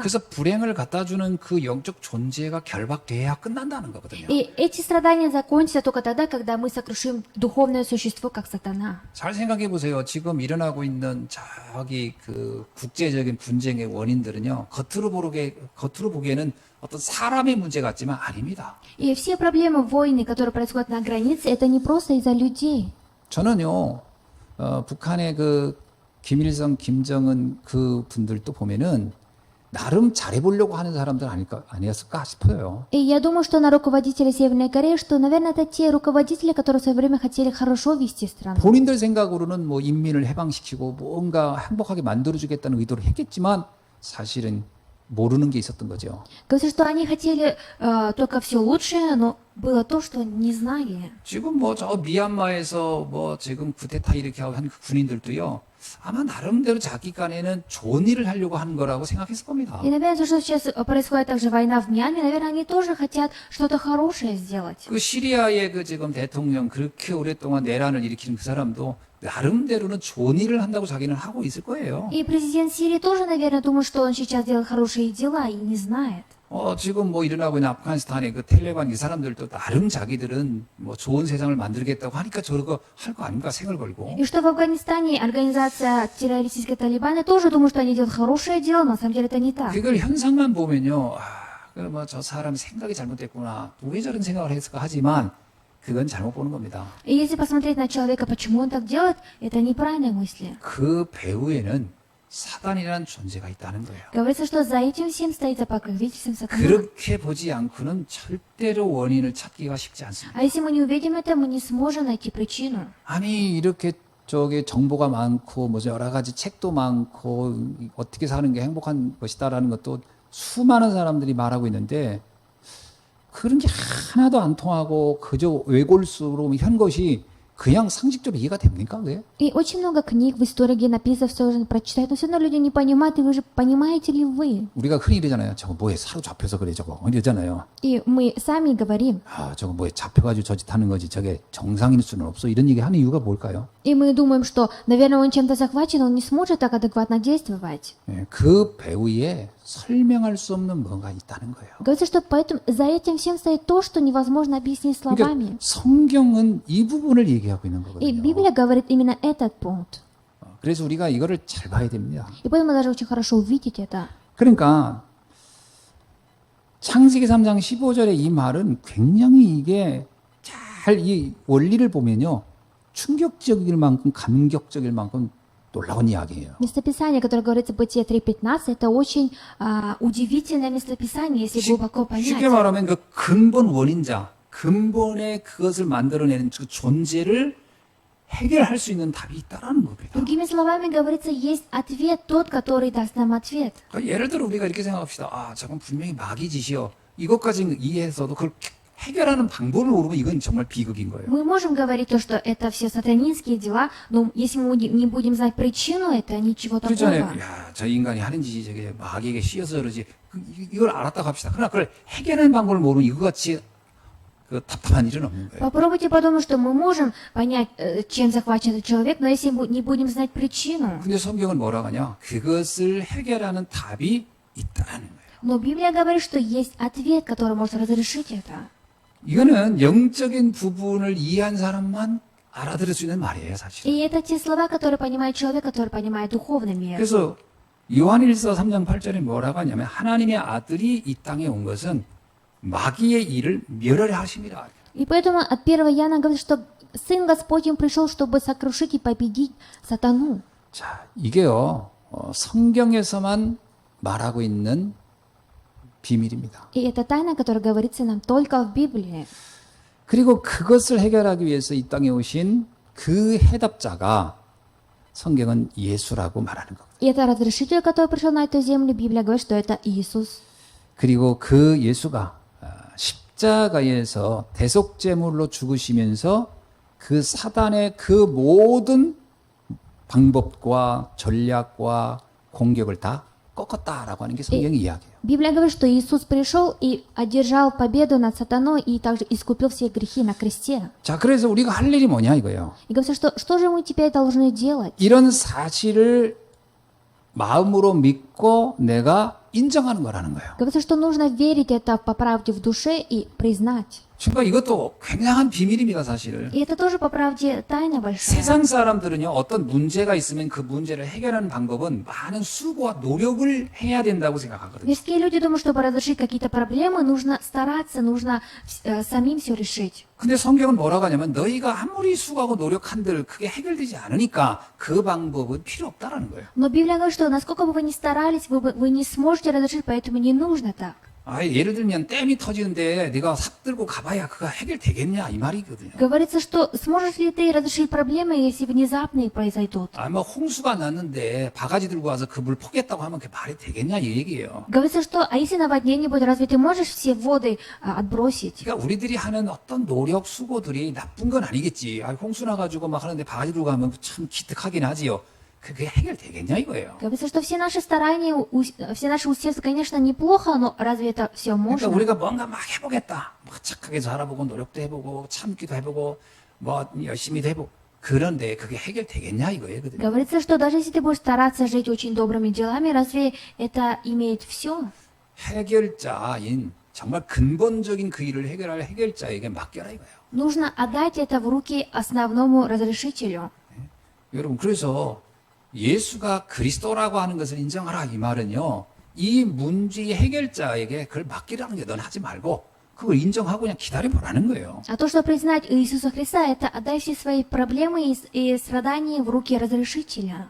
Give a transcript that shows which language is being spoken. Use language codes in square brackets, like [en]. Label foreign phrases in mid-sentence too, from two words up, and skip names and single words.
[ko] 그래서 불행을 갖다 주는 그 영적 존재가 결박돼야 끝난다는 거거든요. [ru] И эти страдания закончатся только тогда, когда мы сокрушим духовное существо, как сатана. [ko] 잘 생각해 보세요. 지금 일어나고 있는 저기 그 국제적인 분쟁의 원인들은요. 겉으로 보기에는 어떤 사람의 문제 같지만 아닙니다. [ru] И все проблемы войны, которые происходят на границе, это не просто из-за людей. [ko] 저는요, 북한의 그 김일성, 김정은 그 분들도 보면은 나름 잘해보려고 하는 사람들 아니었을까 싶어요. [ru] И я думаю, что на руководителей Северной Кореи, что, наверное, это те руководители, которые в свое время хотели хорошо вести страну. [ko] 본인들 생각으로는 뭐 인민을 해방시키고 뭔가 행복하게 만들어주겠다는 의도를 했겠지만 사실은 모르는 게 있었던 거죠. [ru] Говорится, что они хотели только все лучшее, но было то, что не знали. [ko] 지금 뭐 저 미얀마에서 뭐 지금 쿠데타 이렇게 한 그 군인들도요. 아마 나름대로 자기 간에는 좋은 일을 하려고 하는 거라고 생각했을 겁니다. [ru] И, наверное, то, что сейчас происходит также война в Мьянме, наверное, они тоже хотят что-то хорошее сделать. [ko] 그 시리아의 그 지금 대통령 그렇게 오랫동안 내란을 일으키는 그 사람도 나름대로는 좋은 일을 한다고 자기는 하고 있을 거예요. [ru] И президент Сирии тоже, наверное, думает, что он сейчас делает хорошие дела и не знает. [ko] 지금 뭐 일어나고 있는 아프가니스탄의 그 텔레반 이 사람들도 나름 자기들은 뭐 좋은 세상을 만들겠다고 하니까 저거 할 거 아닙니까? 생을 걸고. [ru] И что в Афганистане организация террористической Талибана тоже думает, что они делают хорошее дело, но на самом деле это не так. [ko] 그걸 현상만 보면요. 뭐 저 사람 생각이 잘못됐구나. 왜 저런 생각을 했을까 하지만 그건 잘못 보는 겁니다. [ru] И если посмотреть на человека, почему он так делает, это неправильные мысли. [ko] 그 배후에는 사단이라는 존재가 있다는 거예요. [ru] Говорится, что за этим всем стоит за покровительством сатана. [ko] 그렇게 보지 않고는 절대로 원인을 찾기가 쉽지 않습니다. [ru] А если мы не увидим это, мы не сможем найти причину. [ko] 아니 이렇게 저기 정보가 많고 뭐 여러 가지 책도 많고 어떻게 사는 게 행복한 것이다라는 것도 수많은 사람들이 말하고 있는데 그런 게 하나도 안 통하고 그저 외골수로 한 것이 그냥 상식적으로 이해가 됩니까? 그게? [ru] И очень много книг в истории, где написано, все же прочитают, но все равно люди не понимают, и вы же понимаете ли вы? [ko] 우리가 흔히 이러잖아요. 저거 뭐에 사로잡혀서 그래 저거 이러잖아요. [ru] И мы сами говорим, [ko] 저거 뭐에 잡혀가지고 저 짓 하는 거지 저게 정상일 수는 없어. 이런 얘기 하는 이유가 뭘까요? [ru] и мы думаем, что, наверное, он чем-то захвачен, он не сможет так адекватно действовать. [ko] 그 배후에 설명할 수 없는 뭔가 있다는 거예요. [ru] Говорится, что поэтому за этим всем стоит то, что невозможно объяснить словами. [ko] 그러니까 성경은 이 부분을 얘기하고 있는 [ru] И [ko] 거거든요. [ru] Библия говорит именно этот пункт. [ko] 그래서 우리가 이거를 잘 봐야 됩니다. [ru] И поэтому мы должны очень хорошо увидеть это. [ko] 그러니까 창세기 3장 15절의 이 말은 굉장히 이게 잘 이 원리를 보면요. 충격적일 만큼 감격적일 만큼 놀라운 이야기예요. [ru] Местописание, которое говорится в Бытие 3.15, это очень удивительное местописание, если глубоко [ko] 쉽게 [ru] понять. [ko] 말하면 그 근본 원인자, 근본의 그것을 만들어내는 그 존재를 해결할 수 있는 답이 있다라는 겁니다. [ru] Другими словами говорится, есть ответ, тот, который даст нам ответ. [ko] 그러니까 예를 들어 우리가 이렇게 생각합시다. 아, 저건 분명히 마귀 짓이요. 이것까지 이해해서도 그걸 해결하는 방법을 모르면 이건 정말 비극인 거예요. [ru] Мы можем говорить то, что это все сатанинские дела, но если мы не будем знать причину, это ничего [ko] 그렇잖아요. [ru] такого. [ko] 야, 저 인간이 하는 짓이 저게 마귀에게 씌어서 그러지. 이걸 알았다고 합시다. 그러나 그걸 해결하는 방법을 모르면 이거같이 그 답답한 일은 없는 거예요. [ru] Попробуйте подумать, что мы можем понять, чем захвачен этот человек, но если мы не будем знать причину. [ko] 근데 성경은 뭐라고 하냐? 그것을 해결하는 답이 있다는 거예요. [ru] Но Библия говорит, что есть ответ, который может разрешить это. [ko] 이거는 영적인 부분을 이해한 사람만 알아들을 수 있는 말이에요, 사실. [ru] И это те слова, которые понимает человек, который понимает духовный мир. [ko] 그래서 요한일서 3장 8절에 뭐라고 하냐면 하나님의 아들이 이 땅에 온 것은 마귀의 일을 멸하려 하심이라. [ru] И поэтому от 1 Иоанна говорит, что Сын Господень пришел, чтобы сокрушить и победить сатану. [ko] 자, 이게요, 성경에서만 말하고 있는 비밀입니다. [ru] И это тайна, которая говорится нам только в Библии. [ko] 그리고 그것을 해결하기 위해서 이 땅에 오신 그 해답자가 성경은 예수라고 말하는 겁니다. [ru] И это разрешитель, который пришел на эту землю, Библия говорит, что это Иисус. [ko] 그리고 그 예수가 십자가에서 대속제물로 죽으시면서 그 사단의 그 모든 방법과 전략과 공격을 다 꺾었다라고 하는 게 성경의 이야기예요. [ru] Библия говорит, что Иисус пришел и одержал победу над сатаной и также искупил все грехи на кресте. [ko] 자, 그래서 우리가 할 일이 뭐냐 이거예요. [ru] И говорится, что же мы теперь должны делать? [ko] 이런 사실을 마음으로 믿고 내가 인정하는 거라는 거예요. [ru] Говорится, что нужно верить это по правде в душе и признать. [ko] 그러니까 이것도 굉장한 비밀입니다, 사실. [ru] И это тоже по правде тайна большая. [ko] 세상 사람들은요, 어떤 문제가 있으면 그 문제를 해결하는 방법은 많은 수고와 노력을 해야 된다고 생각하거든요. [ru] Мирские люди думают, чтобы разрешить какие-то проблемы, нужно стараться, нужно самим все решить. [ko] 근데 성경은 뭐라고 하냐면 너희가 아무리 수고하고 노력한들 그게 해결되지 않으니까 그 방법은 필요 없다라는 거예요. [ru] Но Библия говорит, что насколько бы вы ни старались, вы не сможете разрешить, поэтому не нужно так. [ko] 아, 예를 들면 댐이 터지는데 네가 삽 들고 가봐야 그거 해결되겠냐 이 말이거든요. [ru] Говорится, что сможешь ли ты разрешить проблемы, если внезапные произойдут? [ko] 아, 뭐 홍수가 났는데 바가지 들고 와서 그 물 포겠다고 하면 그게 말이 되겠냐 이 얘기예요. [ru] Говорится, что а если наводнение будет, разве ты можешь все воды отбросить? [ko] 그러니까 우리들이 하는 어떤 노력 수고들이 나쁜 건 아니겠지. 아, 홍수 나가지고 막 하는데 바가지 들고 가면 참 기특하긴 하지요. 그게 해결되겠냐 이거예요. [ru] Говорится, что все наши старания, все наши усилия, конечно, неплохо, но разве это все [ko] 그러니까 [ru] можно? [ko] 우리가 뭔가 막 해보겠다. 뭐 착하게 살아보고 노력도 해보고 참기도 해보고 뭐 열심히도 해보고 그런데 그게 해결되겠냐 이거예요. [ru] Говорится, что даже если ты будешь стараться жить очень добрыми делами, разве это имеет все? [ko] 해결자인 정말 근본적인 그 일을 해결할 해결자에게 맡겨라 이거예요. [ru] Нужно отдать это в руки основному разрешителю. [ko] 여러분 그래서 예수가 그리스도라고 하는 것을 인정하라 이 말은요. 이 문제의 해결자에게 그걸 맡기라는 게 넌 하지 말고 그걸 인정하고 그냥 기다려보라는 거예요. [ru] А то, что признать Иисуса Христа, это отдай все свои проблемы и страдания в руки разрешителя.